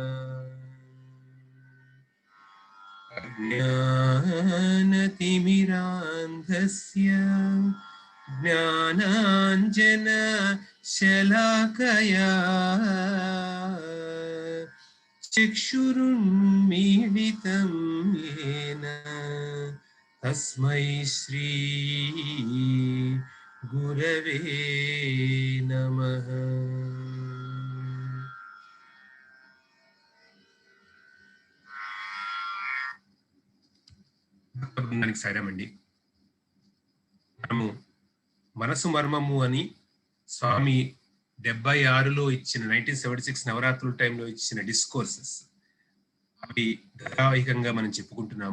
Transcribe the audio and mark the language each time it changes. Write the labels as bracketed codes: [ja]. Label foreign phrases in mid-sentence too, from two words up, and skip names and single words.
[sa] अज्ञानतिमिरान्धस्य ज्ञानाञ्जनशलाकया चक्षुरुन्मीलितं येन तस्मै श्री गुरवे नमः। [te] బృందానికి సాయమండి. మనము మనసు మర్మము అని స్వామి 76లో ఇచ్చిన 1976 నవరాత్రుల టైంలో ఇచ్చిన డిస్కోర్సెస్ అవి ధారావాహికంగా మనం చెప్పుకుంటున్నాము.